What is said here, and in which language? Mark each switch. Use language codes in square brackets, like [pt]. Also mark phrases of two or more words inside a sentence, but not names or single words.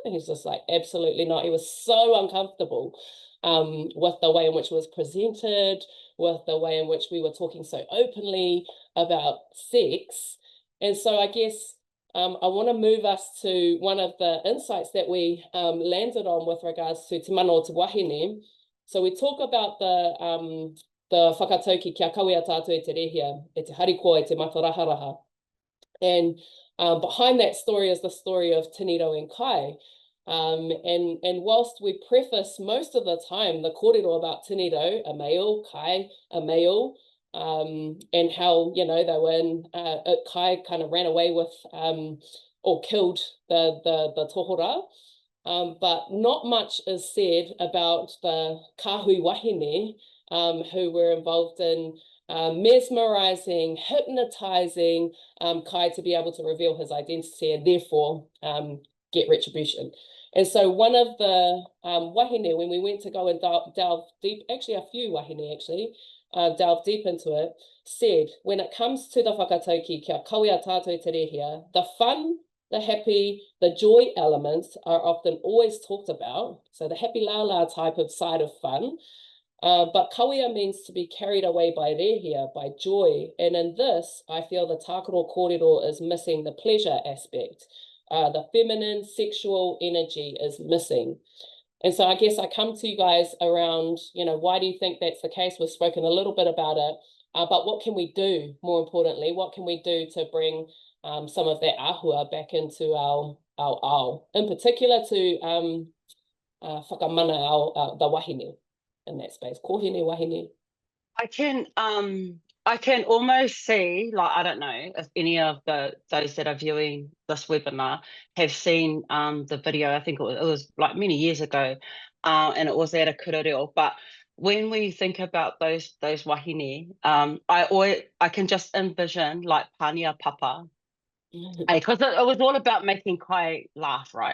[en] And he's just like, absolutely not. He was so uncomfortable with the way in which it was presented, with the way in which we were talking so openly about sex. And so I guess I want to move us to one of the insights that we landed on with regards to [mi] te mana o te wahine. [en] So we talk about the whakatauki [mi] kia kawea tātou e te rehia, e te harikoa, e te mataraharaha. [en] And behind that story is the story of Teniro and Kai. And whilst we preface most of the time the kōrero about Teniro, a male, Kai, a male, and how, you know, they were in, Kai kind of ran away with or killed the tohora. But not much is said about the [mi] kahui wahine [en] who were involved in mesmerizing, hypnotizing Kai to be able to reveal his identity, and therefore get retribution. And so one of the wahine, when we went to go and delve deep, actually a few wahine actually, delve deep into it, said, when it comes to the whakatauki, [mi] kia kawea tātou e te rehia, [en] the fun, the happy, the joy elements are often always talked about. So the happy la type of side of fun. But kawea means to be carried away by rehia, by joy. And in this, I feel the [mi] Tākaro kōrero [en] is missing the pleasure aspect. The feminine sexual energy is missing. And so I guess I come to you guys around, you know, why do you think that's the case? We've spoken a little bit about it, but what can we do, more importantly, what can we do to bring some of that āhua back into our ao, in particular to whakamana the wahine in that space, [mi] kohine wahine? [en] I can almost see, like, I don't know if any of those that are viewing this webinar have seen the video. I think it was like many years ago, and it was at a kōrero. But when we think about those wahine, I can just envision like pānia papa, because it was all about making Kai laugh, right?